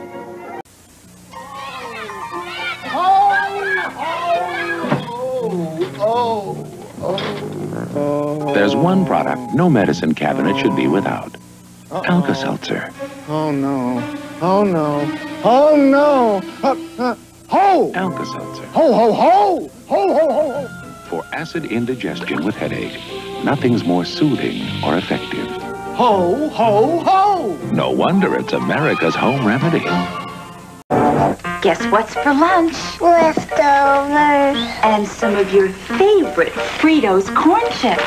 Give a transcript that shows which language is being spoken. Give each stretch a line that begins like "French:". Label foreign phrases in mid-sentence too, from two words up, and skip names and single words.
English: There's one product no medicine cabinet should be without. Alka-Seltzer. Oh, no. Oh, no. Oh, no. Ho! Alka-Seltzer. Ho, ho, ho! Ho, ho, ho, ho! For acid indigestion with headache, nothing's more soothing or effective. Ho, ho, ho! No wonder it's America's home remedy. Guess what's for lunch? Leftovers. And some of your favorite Fritos corn chips.